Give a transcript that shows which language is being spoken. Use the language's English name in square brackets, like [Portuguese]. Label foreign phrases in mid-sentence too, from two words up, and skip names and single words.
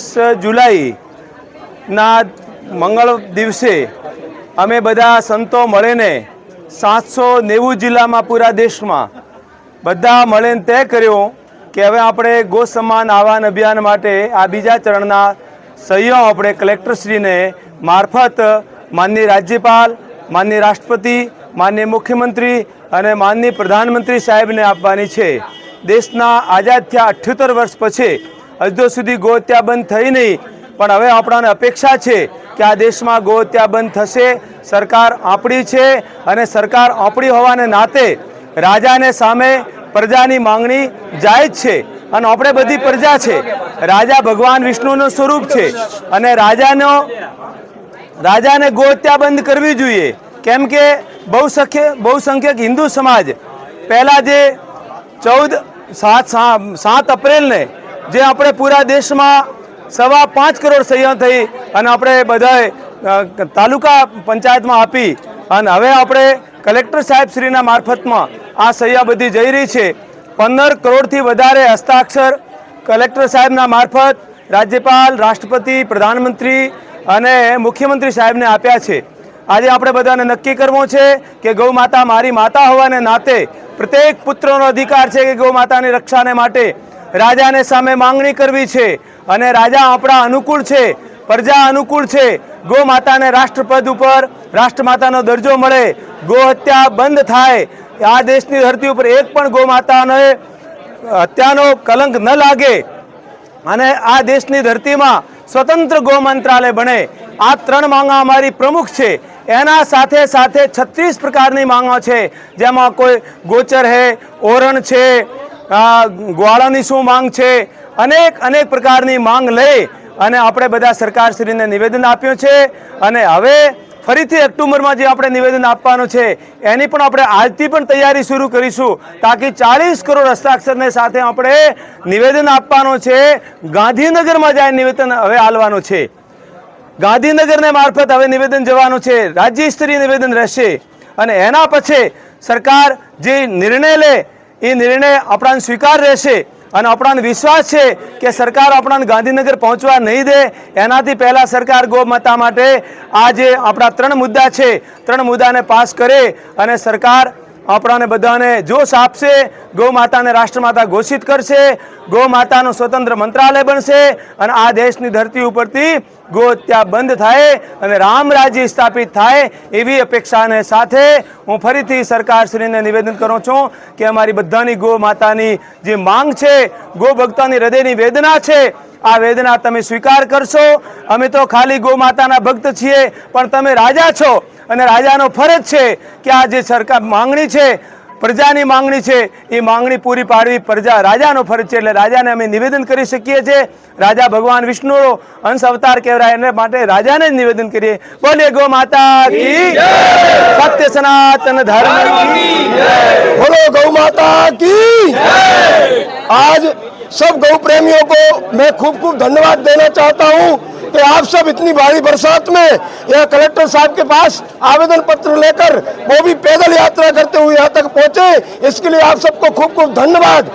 [Gujarati] જુલાઈ ના મંગલ દિવસે અમે બધા સંતો મળીને 790 જિલા મેં પૂરા દેશ મેં બધા મળીને તય કર્યો કિ હવે આપણે ગો સમ્માન આહ્વાન અભિયાન માટે આ બીજા ચરણના સહયોગ અપને કલેક્ટરશ્રી ને માર્ફત માનનીય રાજ્યપાલ, માનનીય રાષ્ટ્રપતિ, માનનીય મુખ્યમંત્રી ઔર માનનીય પ્રધાનમંત્રી સાહેબ ને આપવાની છે। દેશના આઝાદ થયા 78 વર્ષ પછી હજુ સુધી ગો હત્યા બંધ થઈ નહીં, પણ હવે આપણાને અપેક્ષા છે કિ આ દેશ મેં ગો હત્યા બંધ થશે। સરકાર આપણી છે અને સરકાર આપણી હોવાને નાતે રાજાને સામે પ્રજાની માંગણી જાયજ છે અને આપણે બધી પ્રજા છે। રાજા ભગવાન વિષ્ણુનું સ્વરૂપ છે અને રાજાને ગો હત્યા બંધ કરવી જોઈએ, કેમ કે બહુસંખ્યક હિન્દુ સમાજ પહેલા જે 7 એપ્રિલને જે આપણે પૂરા દેશમાં 5.25 કરોડ સહીઓ થઈ અને આપણે બધાએ તાલુકા પંચાયતમાં આપી અને હવે આપણે કલેક્ટર સાહેબશ્રીના મારફતમાં આ સહીઓ બધી જઈ રહી છે। 15 કરોડ થી વધારે હસ્તાક્ષર કલેક્ટર સાહેબના માર્ફત રાજ્યપાલ, રાષ્ટ્રપતિ, પ્રધાનમંત્રી અને મુખ્યમંત્રી સાહેબ ને આપ્યા છે। આજ આપણે બધાને નક્કી કરવું છે કિ ગૌ માતા મારી માતા હોવાને નાતે પ્રત્યેક પુત્રનો અધિકાર છે કિ ગૌ માતાની રક્ષાને માટે રાજાને સામે માંગણી કરવી છે અને રાજા આપણા અનુકૂલ છે, પ્રજા અનુકૂલ છે। ગૌ માતાને રાષ્ટ્રપદ ઉપર રાષ્ટ્રમાતાનો દરજ્જો મળે, ગો હત્યા બંધ થાય, આ દેશની ધરતી પર એક પણ ગૌ માતા ને હત્યાનો કલંક ન લાગે અને આ દેશની ધરતી મેં સ્વતંત્ર ગૌ મંત્રાલય બને। આ 3 માંગા અમારી પ્રમુખ છે। એના સાથે સાથે 36 પ્રકારની માંગો છે, જેમાં કોઈ ગોચર હૈ, ઓરણ છે, ગ્વાળાની શું માંગ છે, અનેક અનેક પ્રકારની માંગ લઈ અને આપણે બધા સરકારશ્રીને નિવેદન આપ્યું છે અને હવે ફરીથી ઑક્ટોબર મેં જો આપણે નિવેદન આપવાનું છે એની પણ આપણે આજથી પણ તૈયારી શરૂ કરીશું, તાકિ 40 કરોડ હસ્તાક્ષર ને સાથે આપણે નિવેદન આપવાનું છે। ગાંધીનગર મેં જાય નિવેદન હવે આલવાનું છે, ગાંધીનગર ને માર્ફત હવે નિવેદન જવાનું છે, રાજ્ય સ્તરીય નિવેદન રહેશે અને એના પછી સરકાર જે નિર્ણય લે એ નિર્ણય આપણાને સ્વીકાર રહેશે અને આપણાને વિશ્વાસ છે કે સરકાર આપણાને ગાંધીનગર પહોંચવા નહીં દે। એનાથી પહેલા સરકાર ગૌ માતા માટે આ જે આપણા 3 મુદ્દા છે 3 મુદ્દાને પાસ કરે અને સરકાર આપણાને બધાને જોશ આપશે, ગૌ માતાને રાષ્ટ્રમાતા ઘોષિત કરશે, ગૌ માતાનું સ્વતંત્ર મંત્રાલય બનશે અને આ દેશની ધરતી ઉપરથી ગો હત્યા બંધ થાય અને રામ રાજ્ય સ્થાપિત થાય એવી અપેક્ષાને સાથે હું ફરીથી સરકારશ્રીને નિવેદન કરું છું કે અમારી બધાની ગો માતાની જે માંગ છે, ગો ભક્તોની હૃદયની વેદના છે, આ વેદના તમે સ્વીકાર કરશો। અમે તો ખાલી ગૌ માતાના ભક્ત છીએ, પણ તમે રાજા છો અને રાજાનો ફરજ છે કિ આ જે સરકાર માંગણી છે, પ્રજાની માંગણી છે, એ માંગણી પૂરી પાડવી પ્રજા રાજાનો ફરજ છે। એટલે રાજાને અમે નિવેદન કરી શકીએ છીએ। રાજા ભગવાન વિષ્ણુનો અંશ અવતાર કહેવાય, એને માટે રાજાને જ નિવેદન કરીએ। બોલે ગૌ માતા [Hindi] की जय, सत्य सनातन धर्म की जय, बोलो गौ माता की जय। आज सब गौ प्रेमियों को मैं खूब खूब धन्यवाद देना चाहता हूँ कि आप सब इतनी भारी बरसात में यहाँ कलेक्टर साहब के पास आवेदन पत्र लेकर वो भी पैदल यात्रा करते हुए यहाँ तक पहुँचे, इसके लिए आप सबको खूब खूब धन्यवाद।